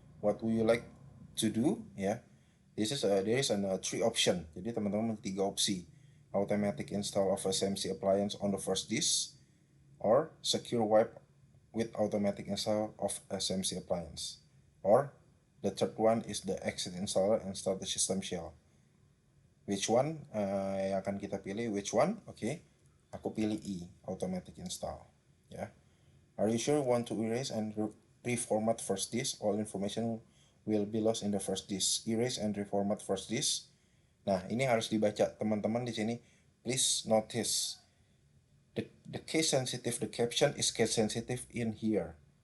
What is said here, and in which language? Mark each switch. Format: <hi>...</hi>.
<en>What would you like to do ya? There is three option.</en> <id>Jadi teman-teman tiga opsi.</id> <en>Automatic install of SMC appliance on the first disk, or secure wipe with automatic install of SMC appliance, or the third one is the exit installer and start the system shell. Which one</en> <id>yang akan kita pilih?</id> <en>Which one?</en> <id>Oke. Aku pilih E, automatic install ya.</id> <en>Are you sure you want to erase and reformat first disk? All information will be lost in the first disk. Erase and reformat first disk.</en> <id>Nah, ini harus dibaca teman-teman di sini.</id> <en>Please notice the case sensitive, the caption is case sensitive in here.</en>